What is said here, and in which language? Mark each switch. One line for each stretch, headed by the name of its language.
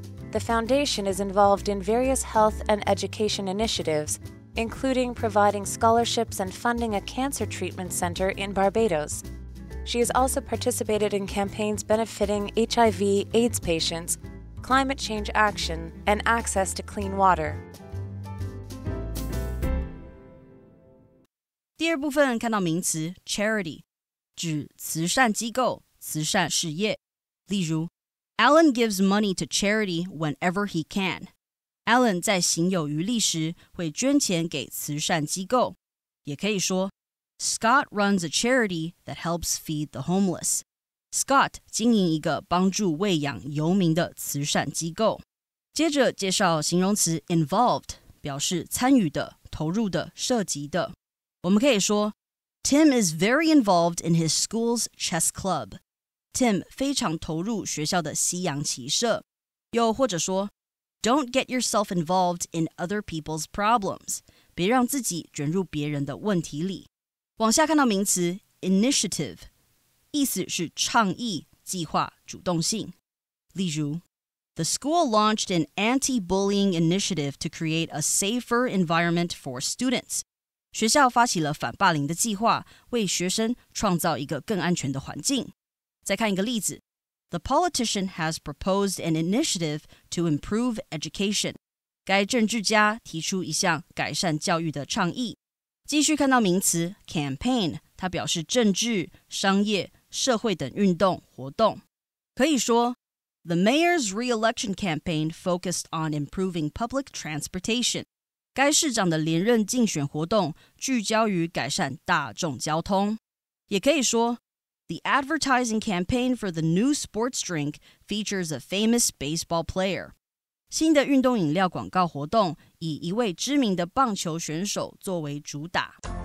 English: The foundation is involved in various health and education initiatives, including providing scholarships and funding a cancer treatment center in Barbados. She has also participated in campaigns benefiting HIV/AIDS patients, climate change action, and access to clean water.
Chinese: 第二部分看到名词 charity， 指慈善机构、慈善事业。例如
English: Alan gives money to charity whenever he can.
Chinese: Alan 在行有余力时会捐钱给慈善机构。也可以说
English: Scott runs a charity that helps feed the homeless.
Chinese: Scott 经营一个帮助喂养游民的慈善机构。接着介绍形容词 involved， 表示参与的、投入的、涉及的。我们可以说
English: Tim is very involved in his school's chess club.
Chinese: Tim 非常投入学校的西洋棋社。又或者说
English: Don't get yourself involved in other people's problems.
Chinese: 别让自己卷入别人的问题里。往下看到名词 initiative， 意思是倡议、计划、主动性。例如
English: The school launched an anti-bullying initiative to create a safer environment for students.
Chinese: 学校发起了反霸凌的计划，为学生创造一个更安全的环境。再看一个例子
English: The politician has proposed an initiative to improve education.
Chinese: 该政治家提出一项改善教育的倡议。继续看到名词 campaign， 它表示政治、商业、社会等运动、活动。可以说
English: The mayor's re-election campaign focused on improving public transportation.
Chinese: 该市长的连任竞选活动聚焦于改善大众交通。也可以说
English: The advertising campaign for the new sports drink features a famous baseball player.
Chinese: 新的运动饮料广告活动以一位知名的棒球选手作为主打。